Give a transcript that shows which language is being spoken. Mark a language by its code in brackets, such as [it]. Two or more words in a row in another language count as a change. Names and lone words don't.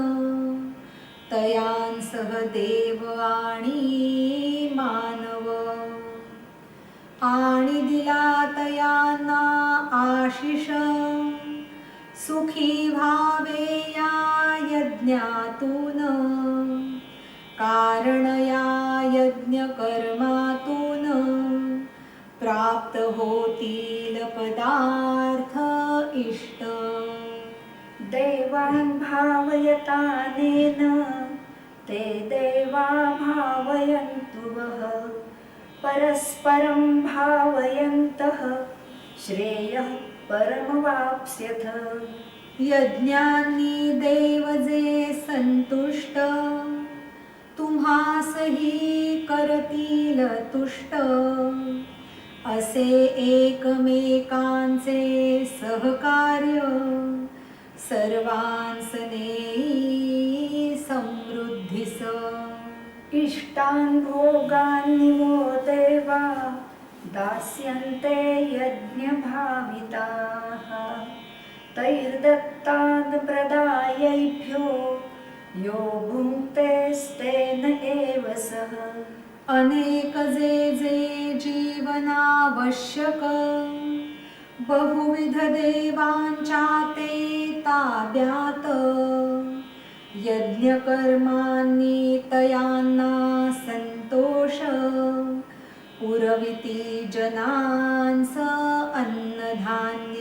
[mr] तयांसह देव आणि मानव आणि दिला तयांना आशिष सुखी व्हावे या यज्ञातून कारण या यज्ञ कर्मातून प्राप्त होतील पदार्थ इष्ट. [sa] देवान् भावयतानेन ते देवा भावयन्तु वः परस्परं भावयन्तः श्रेयः परमवाप्स्यथ. [mr] यज्ञांनी देव जे संतुष्ट तुम्हासही करतील तुष्ट. असे एकमेकांचे सहकार्य सर्वांस नेई समृद्धीस. [sa] इष्टान् भोगान् वो देवा दास्यन्ते यज्ञभाविताः. तैर्दत्तान् प्रदायैभ्यो यो भुङ्क्तेस्तेन एव सः. [mr] अनेक जे जे जीवनावश्यक बहुविध देवांच्या ते ताब्यात. यज्ञकर्मांनी तयांना संतोष पुरविती जनांस अन्नधान्य.